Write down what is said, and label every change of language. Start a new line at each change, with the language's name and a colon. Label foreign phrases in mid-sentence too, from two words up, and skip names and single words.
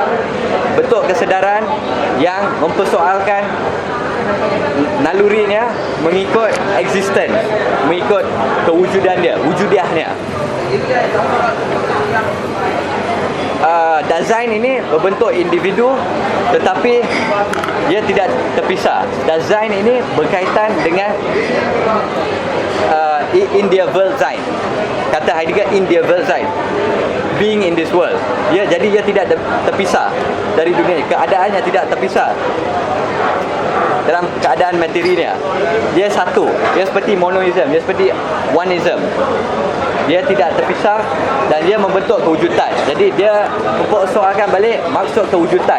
Malay: Bentuk kesedaran yang mempersoalkan nalurinya mengikut existence, mengikut kewujudan dia, wujudiahnya. Dasein ini berbentuk individu tetapi dia tidak terpisah. Dasein ini berkaitan dengan
German: in der Welt sein. Kata Heidegger, in der Welt sein,
English: being in this world.
Malay: Jadi dia tidak terpisah dari dunia. Keadaannya tidak terpisah dalam keadaan materinya. Dia satu. Dia seperti monoism, dia seperti oneism. Dia tidak terpisah dan dia membentuk kewujudan. Jadi dia mempersoalkan balik maksud kewujudan.